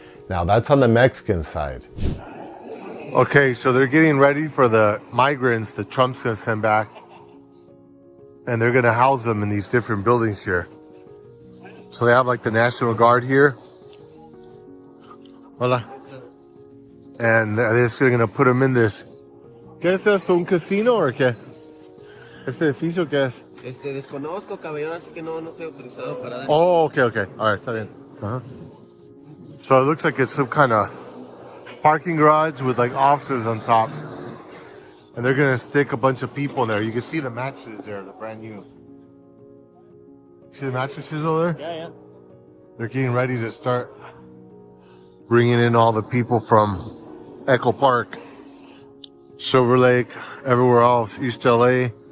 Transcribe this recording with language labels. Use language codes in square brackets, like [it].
[en] Now that's on the Mexican side. Okay, so they're getting ready for the migrants that Trump's going to send back, and they're going to house them in these different buildings here. So they have like the National Guard here. Hola. And they're just going to put them in this. [es] ¿Qué es esto? ¿Un casino o qué? ¿Este edificio qué es? Desconozco, caballero, así que no estoy autorizado para dar. [en] Oh, okay. All right, [es] está bien. [en] So it looks like it's some kind of parking garage with like offices on top. And they're going to stick a bunch of people in there. You can see the mattresses there, the brand new. See the mattresses over there? Yeah. They're getting ready to start bringing in all the people from Echo Park, Silver Lake, everywhere else, East LA.